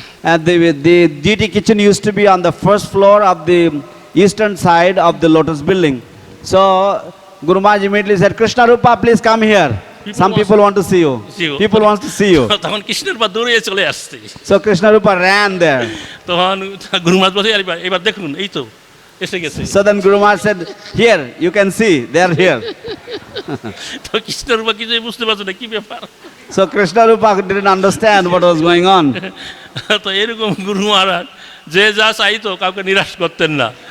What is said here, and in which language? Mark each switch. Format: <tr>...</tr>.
<en>And the DT kitchen used to be on the first floor of the eastern side of the Lotus building. So Guru Maharaj immediately said, Krishna Rupa, please come here. Some people want to see you. People want to see you.</en> <bn>তখন কৃষ্ণরূপা দৌড়ে চলে আসছে।</bn> <en>So Krishna Rupa ran there.</en> <bn>তখন গুরু মহারাজ বলছে, এবার দেখুন এই তো এসে গেছে।</bn> <en>So then Guru Maharaj said, here you can see, they are here.</en> <bn>তো কৃষ্ণরূপা কিছুই বুঝতে পারছে না কি ব্যাপার।</bn> <en>So Krishna Rupa didn't understand what was going on.</en> <bn>তো এরকম গুরু মহারাজ যে যা চাইতো কাউকে নিরাশ করতেন না।</bn>